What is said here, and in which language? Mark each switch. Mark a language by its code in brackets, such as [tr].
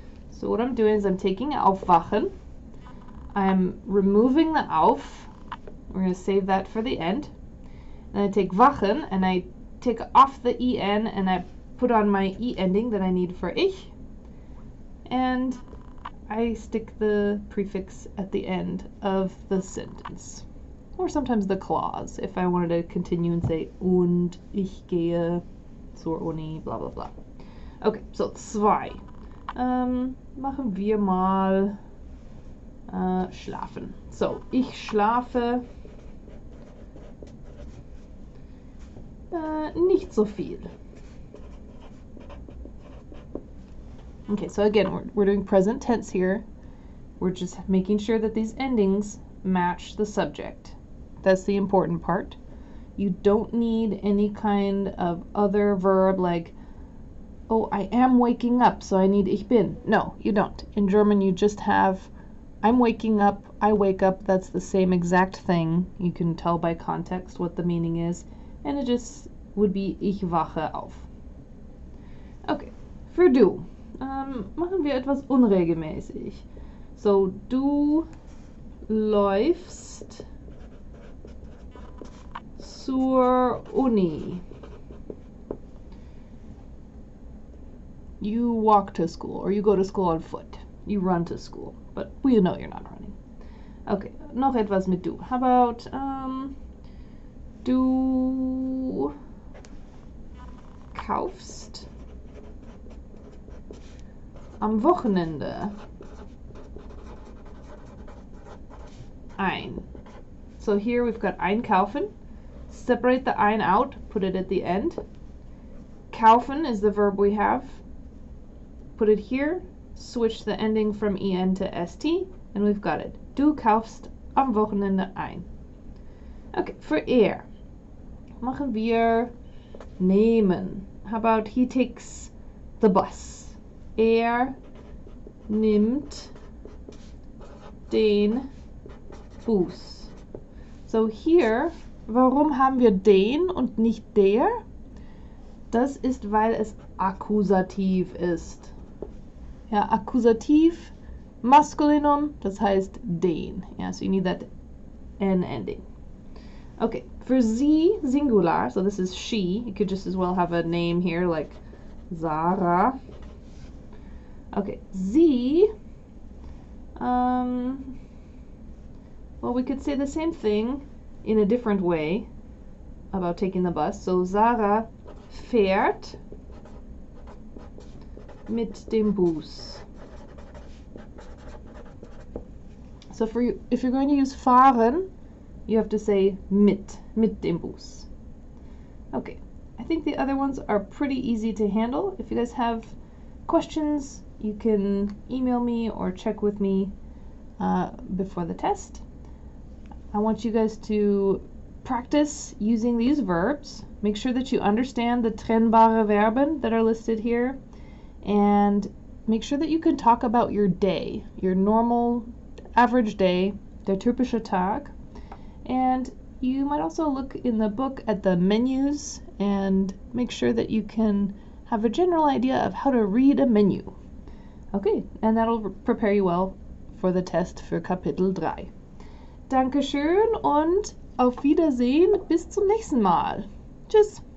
[en] So what I'm doing is I'm taking aufwachen, I'm removing the auf, we're going to save that for the end, and I take wachen and I take off the en and I put on my e ending that I need for ich, and I stick the prefix at the end of the sentence, or sometimes the clause if I wanted to continue and say [de] und ich gehe zur Uni, [en] blah blah blah. [de] Okay, so zwei. Machen wir mal schlafen. So, ich schlafe nicht so viel. [en] Okay, so again, we're doing present tense here. We're just making sure that these endings match the subject. That's the important part. You don't need any kind of other verb like, oh, I am waking up, so I need ich bin. No, you don't. In German, you just have I'm waking up, I wake up. That's the same exact thing. You can tell by context what the meaning is. And it just would be [de] ich wache auf. [en] Okay, [de] für du. Machen wir etwas unregelmäßig. So, du läufst zur Uni. [en] You walk to school, or you go to school on foot. You run to school, but we know you're not running. [de] Okay, noch etwas mit du. [en] How about, [de] du kaufst am Wochenende ein. [en] So here we've got einkaufen. Separate the ein out, put it at the end. Kaufen is the verb we have. Put it here, switch the ending from en to st, and we've got it. [de] Du kaufst am Wochenende ein. Okay, für machen wir nehmen. [en] How about he takes the bus? [de] Nimmt den Bus. [en] So here, [de] warum haben wir den und nicht der? Das ist, weil es Akkusativ ist. Ja, Akkusativ, Maskulinum, das heißt den. [en] Yeah, so you need that N ending. Okay, for sie, singular, so this is she. You could just as well have a name here like Sarah. Okay, sie, well, we could say the same thing in a different way about taking the bus. So Sarah fährt mit dem Bus. So if you're going to use fahren, you have to say mit dem Bus. Okay, I think the other ones are pretty easy to handle. If you guys have questions, you can email me or check with me before the test. I want you guys to practice using these verbs. Make sure that you understand the trennbare Verben that are listed here, and make sure that you can talk about your day, your normal average day, der typische Tag. And you might also look in the book at the menus and make sure that you can have a general idea of how to read a menu. Okay, and that'll prepare you well for the test für Kapitel 3. [de] Dankeschön und auf Wiedersehen, bis zum nächsten Mal. Tschüss!